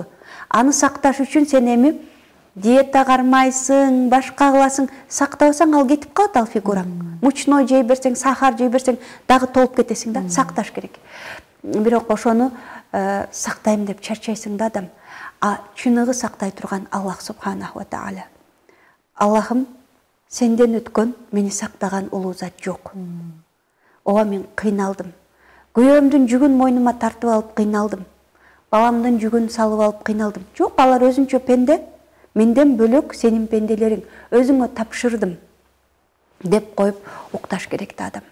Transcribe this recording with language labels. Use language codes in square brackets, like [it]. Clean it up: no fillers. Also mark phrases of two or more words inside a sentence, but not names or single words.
[ky] Аны сакташ үчүн сен эми диета кармайсың, башка кыласың, сактабасаң ал кетип калат ал фигураң. Мучной жей берсең, сахар жей берсең, дагы толуп кетесиң да, сакташ керек. Бирок ошону сактайм деп чарчайсың да адам. Чыныгы сактай турган Аллах [ar] سبحانه وتعالى. [ky] Аллахым, сенден өткөн мени сактаган улуу зат жок. Ооба мен кыйналдым. Күйөөмдүн жүгүн мойнума тартып алып кыйналдым. Баламдын жүгүн салып алып кыйналдым. Жок, алар өзүнчө пенде. Менден бөлөк сенин пенделериң, өзүңө тапшырдым деп коюп укташ керек да адам.